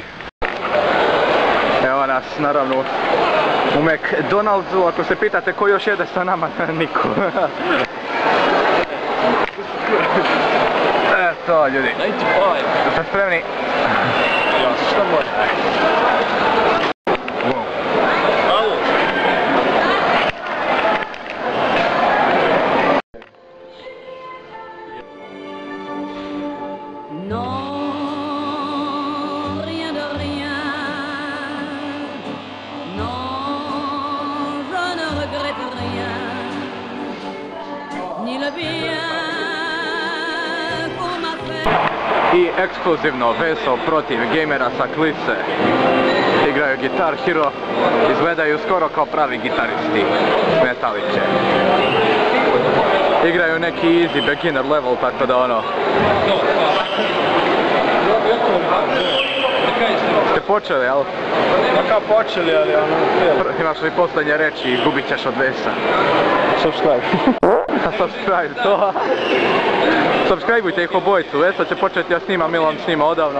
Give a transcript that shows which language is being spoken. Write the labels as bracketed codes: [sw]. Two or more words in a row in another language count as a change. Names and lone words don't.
[sr] Evo nas, naravno, u McDonald'su, ako se pitate ko još jede sa nama, niko. Eto, ljudi. 95. Ste spremni? Ja, šta može? Alo. [fr] Non, rien de rien. Non, je ne regrette rien. Ni le bien qu'on m'a fait. [sr] I ekskluzivno Veso protiv gamera sa Klice. Igraju Guitar Hero, izgledaju skoro kao pravi gitaristi Metaliće. Igraju neki [en] easy beginner level, [sr] tako da ono... Ste počeli, jel? Kao počeli, ali ono... Imaš li posljednje reći i gubit ćeš od Vesa? Subscribe. Subscribe, to. Subscribeujte ih obojicu, Veso će početi, ja snimam, Milan snima odavno.